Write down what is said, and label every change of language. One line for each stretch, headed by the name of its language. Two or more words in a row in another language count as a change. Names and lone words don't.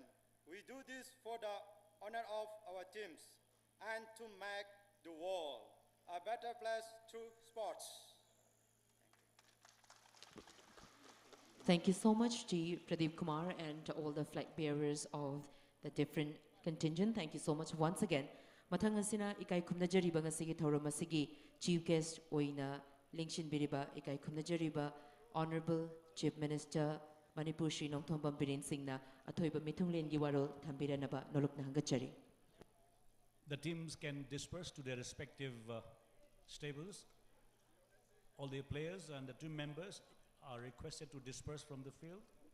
English: We do this for the honor of our teams and to make the world a better place through sports. Thank you so much to Pradeep Kumar and to all the flag bearers of the different contingent. Thank you so much once again.
Manipuri: Mathang asina ikai khumnajariba ngasigi thorum asigi
English: chief guest
Manipuri: oina Lingshin Biriba ikai khumnajariba
English: Honorable Chief Minister
Manipuri: Manipur Shri Nongthombam Biren Singhna athoiba mithunglen gi warol thambiranaba nolokna hangachari.
English: The teams can disperse to their respective stables. All the players and the team members are requested to disperse from the field.